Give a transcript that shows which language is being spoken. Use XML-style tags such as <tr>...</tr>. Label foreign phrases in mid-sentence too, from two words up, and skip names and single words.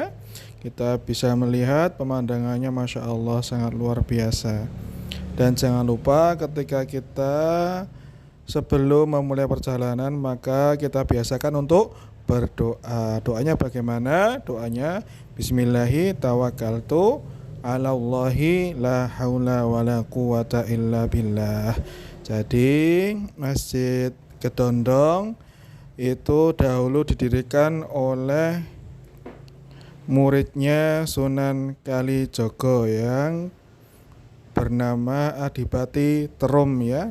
<id>Kita bisa melihat pemandangannya</id> <ar>ما شاء الله</ar> <id>sangat luar biasa. Dan jangan lupa ketika kita sebelum memulai perjalanan maka kita biasakan untuk berdoa. Doanya bagaimana?</id> <ar>Doanya بسم الله توكلت على الله لا حول ولا قوة إلا بالله.</ar> <id>Jadi Masjid Kedondong itu dahulu didirikan oleh muridnya Sunan Kalijaga yang bernama Adipati Terum ya.</id>